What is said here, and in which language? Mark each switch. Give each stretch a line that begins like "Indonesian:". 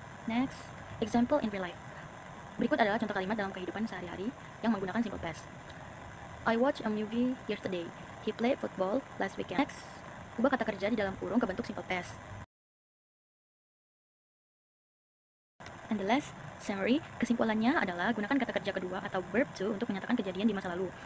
English: Next, example in real life.
Indonesian: Berikut adalah contoh kalimat dalam kehidupan sehari-hari yang menggunakan simple past.
English: I watched a movie yesterday. He played football last weekend.
Indonesian: Next, ubah kata kerja di dalam kurung ke bentuk simple past.
English: And the last summary,
Indonesian: kesimpulannya adalah gunakan kata kerja kedua atau verb to untuk menyatakan kejadian di masa lalu.